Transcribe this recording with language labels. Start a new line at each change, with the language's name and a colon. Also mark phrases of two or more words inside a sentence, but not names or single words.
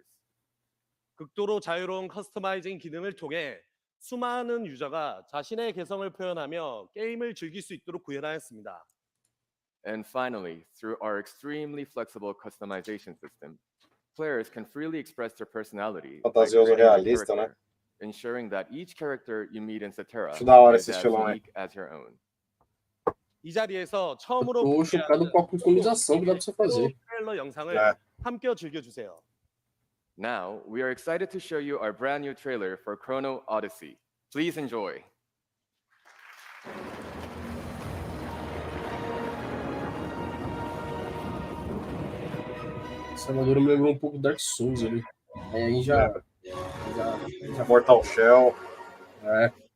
Korean: 극도로 자유로운 커스터마이징 기능을 통해 수많은 유저가 자신의 개성을 표현하며 게임을 즐길 수 있도록 구현하였습니다.
English: And finally, through our extremely flexible customization system, players can freely express their personality,
Portuguese: Fantasioso realista, né?
English: ensuring that each character you meet in Cetera is as unique as your own.
Korean: 이 자리에서 처음으로
Portuguese: Tô chocado com a customização que dá pra você fazer.
Korean: 트레일러 영상을 함께 즐겨주세요.
English: Now, we are excited to show you our brand new trailer for Chrono Odyssey. Please enjoy.
Portuguese: Essa armadura me lembrou um pouco Dark Souls ali. Aí já Mortal Shell. É.